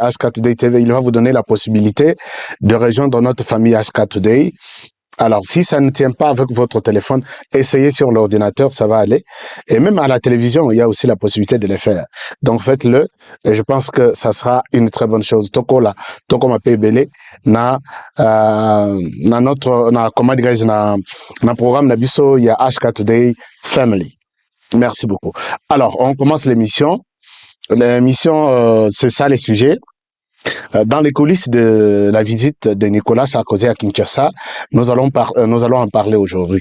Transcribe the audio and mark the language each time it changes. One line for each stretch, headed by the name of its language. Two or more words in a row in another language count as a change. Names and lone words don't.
French: HK Today TV, il va vous donner la possibilité de rejoindre notre famille HK Today Alors, si ça ne tient pas avec votre téléphone, essayez sur l'ordinateur, ça va aller. Et même à la télévision, il y a aussi la possibilité de le faire. Donc, faites-le. Et je pense que ça sera une très bonne chose.
Lingala: Toko là, toko ma pebele, na notre,
French: comment dirais-je,
Lingala: na programme Nabiso,
French: il y a HK Today Family. Merci beaucoup. Alors, on commence l'émission. L'émission, c'est ça les sujets. Dans les coulisses de la visite de Nicolas Sarkozy à Kinshasa, nous allons en parler aujourd'hui.